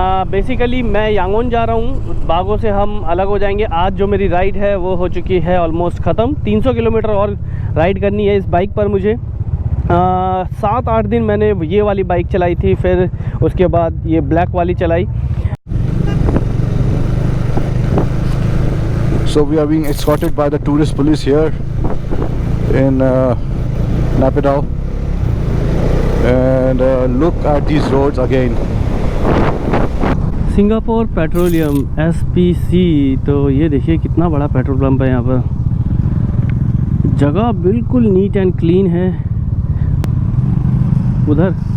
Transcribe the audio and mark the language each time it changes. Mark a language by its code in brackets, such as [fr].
[hi] Basically मैं Yangon जा रहा हूँ, बागों से हम अलग हो जाएंगे। आज जो मेरी राइड है वो हो चुकी है ऑलमोस्ट ख़त्म। 300 किलोमीटर और राइड करनी है इस बाइक पर मुझे। 7-8 दिन मैंने ये वाली बाइक चलाई थी, फिर उसके बाद ये ब्लैक वाली चलाई। [en] So we are being escorted by the tourist police here in Naypyidaw, and look at these roads again. [hi] Singapore petroleum SPC, तो ये देखिए कितना बड़ा पेट्रोल पंप है यहाँ पर। जगह बिल्कुल नीट एंड क्लीन है उधर।